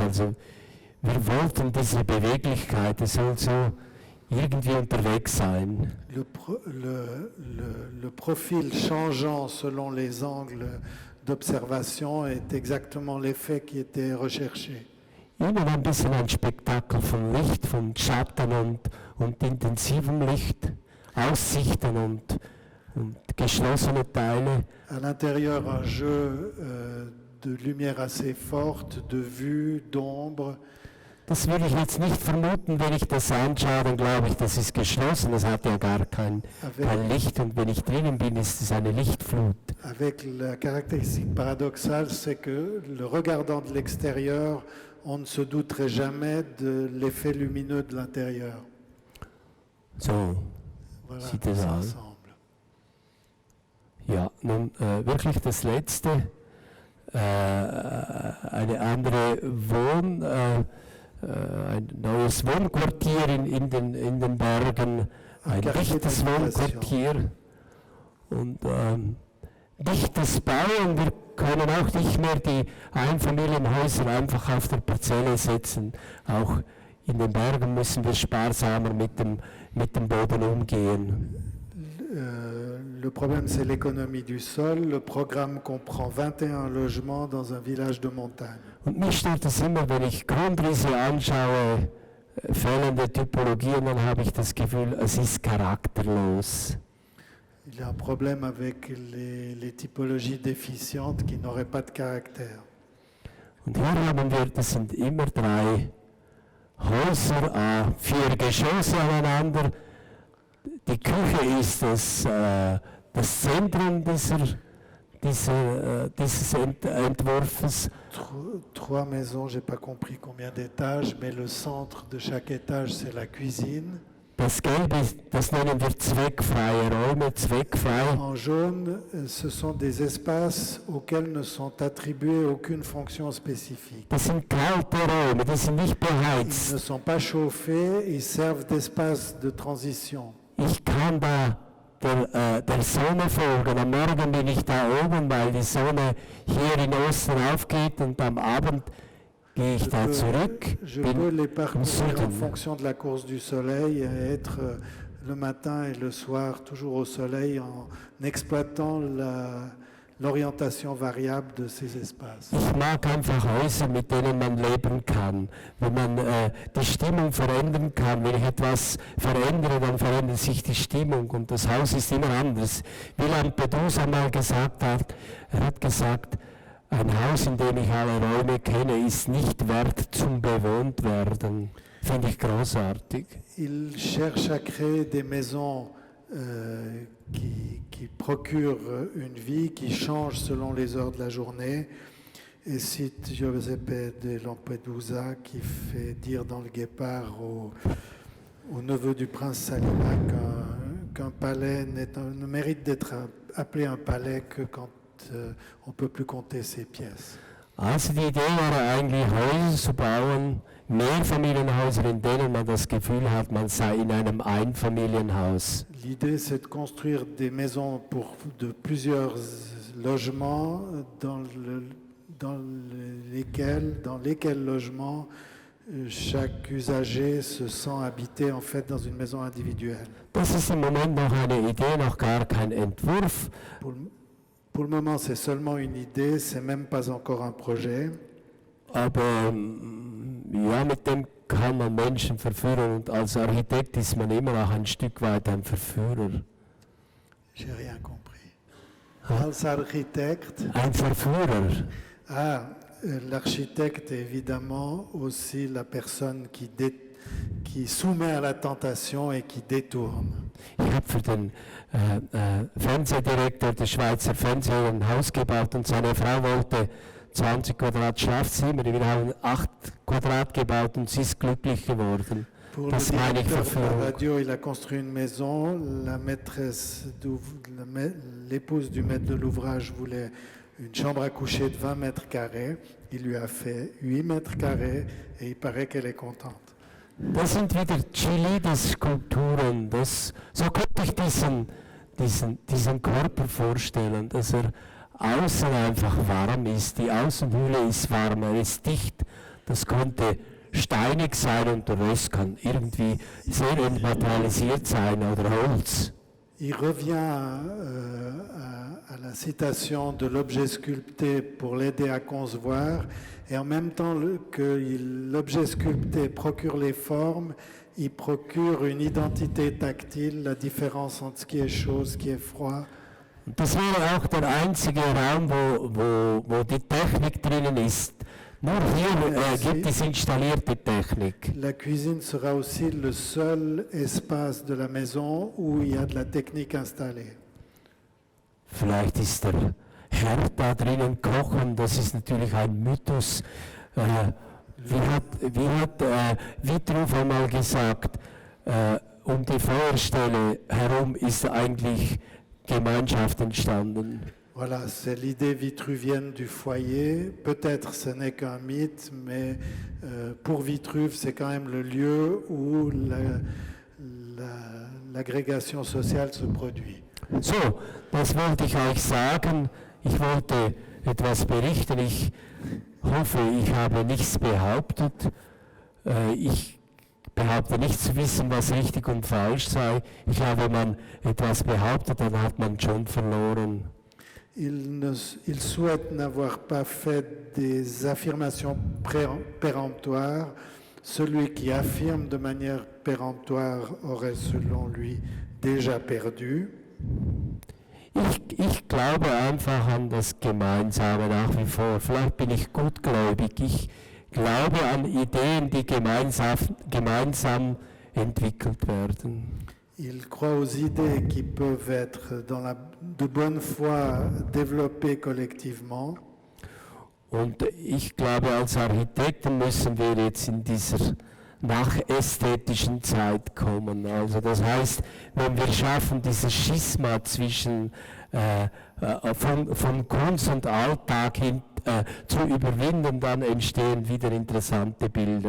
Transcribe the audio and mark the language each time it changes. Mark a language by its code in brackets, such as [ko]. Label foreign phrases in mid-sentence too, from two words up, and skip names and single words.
[de] Also wir wollten diese Beweglichkeit, es soll so irgendwie unterwegs sein. [fr] Le profil changeant selon les angles d'observation est exactement l'effet qui était recherché. [de] Immer ein bisschen ein Spektakel von Licht, von Schatten und intensivem Licht, Aussichten und geschlossene Teile. [fr] À l'intérieur, un jeu de lumière assez forte, de vue, d'ombre. [de] Das würde ich jetzt nicht vermuten, wenn ich das anschaue, dann glaube ich, das ist geschlossen, das hat ja gar kein Licht und wenn ich drinnen bin, ist es eine Lichtflut. [fr] Avec la caractéristique paradoxale, c'est que le regardant de l'extérieur, on ne se douterait jamais de l'effet lumineux de l'intérieur. [de] So [fr] Voilà, [de] sieht es [fr] ça [de] aus. [fr] ensemble. [de] Ja, nun wirklich das Letzte, eine andere ein neues Wohnquartier in den Bergen, ein dichtes Wohnquartier und dichtes Bauen. Wir können auch nicht mehr die Einfamilienhäuser einfach auf der Parzelle setzen. Auch in den Bergen müssen wir sparsamer mit dem Boden umgehen. [fr] Le problème, c'est l'économie du sol. Le programme comprend 21 logements dans un village de montagne. [de] Und mich stört es immer, wenn ich Grundrisse anschaue, fehlende Typologien, dann habe ich das Gefühl, es ist charakterlos. [fr] Il y a un problème avec les typologies déficientes qui n'auraient pas de caractère. [de] Und hier haben wir, das sind immer 3 Häuser, 4 Geschosse aneinander. Die Küche ist das Zentrum dieses Entwurfs. [fr] 3 maisons, j'ai pas compris combien d'étages, mais le centre de chaque étage, c'est la cuisine. [de] Das Gelbe, das nennen wir zweckfreie Räume, zweckfrei. [fr] En jaune, ce sont des espaces auxquels ne sont attribuées aucune fonction spécifique. [de] Das sind kalte Räume, die sind nicht beheizt. [fr] Ils ne sont pas chauffés, ils servent d'espace de transition. [de] Ich kann da der Sonne folgen. Am Morgen bin ich da oben, weil die Sonne hier in Osten aufgeht und am Abend gehe ich da zurück. [fr] Je peux les [de] Im [fr] parcourir en [de] Süden. [fr] fonction de la course du soleil et être le matin et le soir toujours au soleil en exploitant l'orientation variable de ces espaces. [de] Ich mag einfach Häuser, mit denen man leben kann, wo man die Stimmung verändern kann. Wenn ich etwas verändere, dann verändert sich die Stimmung und das Haus ist immer anders. Wie Lampedusa mal gesagt hat, er hat gesagt, ein Haus, in dem ich alle Räume kenne, ist nicht wert zum bewohnt werden. Finde ich großartig. [fr] Il cherche à créer des maisons qui procurent une vie, qui changent selon les heures de la journée. Et cite Giuseppe de Lampedusa qui fait dire dans le Guépard au neveu du prince Salima qu'un palais ne mérite d'être appelé un palais que quand on ne peut plus compter ses pièces. [de] Also die Idee war eigentlich, Häuser zu bauen, Mehrfamilienhäuser, in denen man das Gefühl hat, man sei in einem Einfamilienhaus. [fr] L'idée, c'est de construire des maisons de plusieurs logements dans lesquels logements chaque usager se sent habité en fait dans une maison individuelle. [de] Das ist im Moment noch eine Idee, noch gar kein Entwurf. [fr] Pour le moment, c'est seulement une idée, c'est même pas encore un projet. [de] Aber ja, mit dem kann man Menschen verführen und als Architekt ist man immer auch ein Stück weit ein Verführer. [fr] J'ai rien compris. [de] Als architecte. Ein Verführer. [fr] L'architecte est évidemment aussi la personne qui soumet à la tentation et qui détourne. [de] Ich habe für den Fernsehdirektor des Schweizer Fernsehens ein Haus gebaut und seine Frau wollte 20 Quadrat Schlafzimmer. Wir haben 8 Quadrat gebaut und sie ist glücklich geworden. [fr] Pour [de] Das [fr] le [de] meine ich [fr] directeur de la [de] Verführung. [fr] radio, il a construit une maison. L'épouse du maître de l'ouvrage voulait une chambre à coucher de 20 mètres carrés. Il lui a fait 8 mètres carrés et il paraît qu'elle est contente. [de] Das sind wieder Chilides-Skulpturen. So könnte ich diesen Körper vorstellen, dass er außen einfach warm ist. Die Außenhülle ist warm, er ist dicht. Das könnte steinig sein und der Rest kann irgendwie sehr entmaterialisiert sein oder Holz. [fr] Il revient à la citation de l'objet sculpté pour l'aider à concevoir, et en même temps que l'objet sculpté procure les formes, il procure une identité tactile, la différence entre ce qui est chaud, ce qui est froid. [de] Und das wäre auch der einzige Raum, wo die Technik drinnen ist. Nur hier gibt es installierte Technik. [fr] La cuisine sera aussi le seul espace de la maison où il y a de la technique installée. [de] Vielleicht ist der Herr da drinnen kochen, das ist natürlich ein Mythos. Wie hat Vitruv einmal gesagt, um die Feuerstelle herum ist eigentlich Gemeinschaft entstanden. [fr] Voilà, c'est l'idée vitruvienne du foyer. Peut-être ce n'est qu'un mythe, mais pour Vitruve, c'est quand même le lieu où l'agrégation sociale se produit. [de] So, das wollte ich euch sagen. Ich wollte etwas berichten. Ich hoffe, ich habe nichts behauptet. Ich behaupte nicht zu wissen, was richtig und falsch sei. Ich glaube, wenn man etwas behauptet, dann hat man schon verloren. [fr] Il souhaite n'avoir pas fait des affirmations péremptoires. Celui qui affirme de manière péremptoire aurait, selon lui, déjà perdu. [de] Ich glaube einfach an das Gemeinsame nach wie vor. Vielleicht bin ich gutgläubig. Ich glaube an Ideen, die gemeinsam entwickelt werden. [fr] Il croit aux idées qui peuvent être de bonne foi développées collectivement. [de] Und ich glaube, als Architekten müssen wir jetzt in dieser nachästhetischen Zeit kommen. Also das heißt, wenn wir schaffen, dieses Schisma zwischen von Kunst und Alltag hin zu überwinden, dann entstehen wieder interessante Bilder.